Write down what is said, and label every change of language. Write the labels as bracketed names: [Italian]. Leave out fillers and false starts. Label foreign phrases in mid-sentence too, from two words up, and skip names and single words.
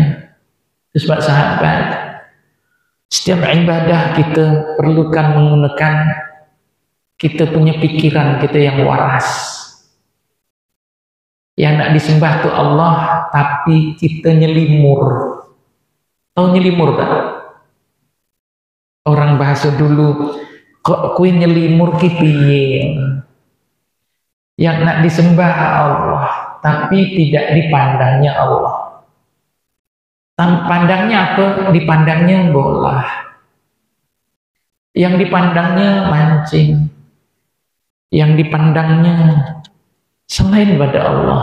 [Malay] Itu sebab sahabat, setiap ibadah kita perlukan menggunakan kita punya pikiran kita yang waras. Yang nak disembah tu Allah, tapi kita nyelimur. Tahu nyelimur tak? Orang bahasa dulu, [Javanese] kok kui nyelimur ki piye? [Malay] Yang nak disembah Allah, tapi tidak dipandangnya Allah. Pandangnya apa? Dipandangnya bola. Yang dipandangnya mancing. Yang dipandangnya selain pada Allah.